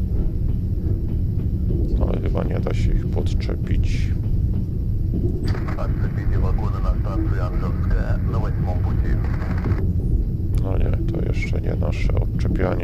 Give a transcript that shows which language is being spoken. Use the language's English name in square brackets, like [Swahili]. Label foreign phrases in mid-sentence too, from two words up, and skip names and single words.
[Polish] Ale chyba nie da się ich podczepić. [Russian] Отцепите вагоны на станции Анжелская на 8-м пути. [Polish] No nie, to jeszcze nie nasze odczepianie.